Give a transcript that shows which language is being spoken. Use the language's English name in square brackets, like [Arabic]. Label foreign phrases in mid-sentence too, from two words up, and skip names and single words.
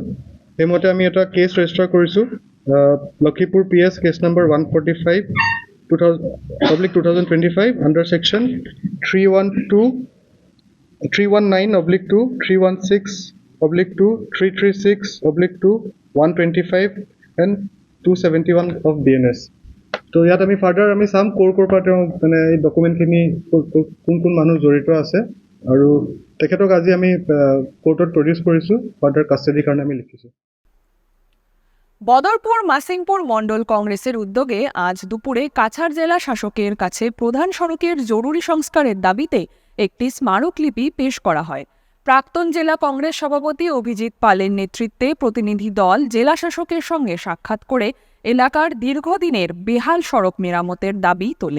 [Assamese] সেইমতে আমি এটা [English] case register [Assamese] কৰিছোঁ, লক্ষীপুৰ PS [English] case number 145/2025 under section 319/2, 316/2, 336/2, 125 and 271 of BNS. [Assamese] তো ইয়াত আমি ফাৰ্ডাৰ আমি চাম ক'ৰ পৰা তেওঁ মানে এই ডকুমেণ্টখিনি কোন মানুহ জড়িত আছে, আৰু তেখেতক আজি আমি কোৰ্টত প্ৰডিউচ কৰিছোঁ। [English] further custody [Assamese] কাৰণে আমি লিখিছোঁ। [Bangla] বদরপুর মাসিংপুর মণ্ডল কংগ্রেসের উদ্যোগে আজ দুপুরে কাছাড় জেলা শাসকের কাছে প্রধান সড়কের জরুরি সংস্কারের দাবিতে একটি স্মারকলিপি পেশ করা হয়। প্রাক্তন জেলা কংগ্রেস সভাপতি অভিজিৎ পালের নেতৃত্বে প্রতিনিধি দল জেলা শাসকের সঙ্গে সাক্ষাৎ করে এলাকার দীর্ঘদিনের বেহাল সড়ক মেরামতের দাবি তোলে।